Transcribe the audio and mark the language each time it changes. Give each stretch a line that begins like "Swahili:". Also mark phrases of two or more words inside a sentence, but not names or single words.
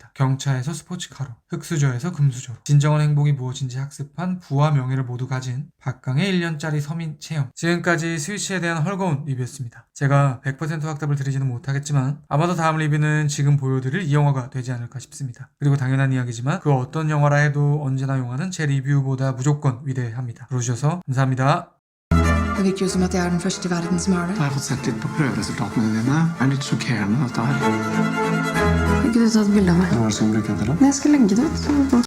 Korean: 경차에서 스포츠카로, 흙수저에서 금수저로 진정한 행복이 무엇인지 학습한 부와 명예를 모두 가진 박강의 1년짜리 서민 체험. 지금까지 스위치에 대한 헐거운 리뷰였습니다. 제가 100% 확답을 드리지는 못하겠지만 아마도 다음 리뷰는 지금 보여드릴 이 영화가 되지 않을까 싶습니다. 그리고 당연한 이야기지만 그 어떤 영화라 해도 언제나 영화는 제 리뷰보다 무조건 위대합니다. 들어주셔서 감사합니다.
Norwegian: Det virker jo som at jeg er den første i verden som gjør det. Jeg har fått sett litt på prøveresultatene dine. Det er litt sjokkerende, dette her. Kan ikke du ta et bilde av meg? Hva er det som bruker det til? Jeg skal legge det ut.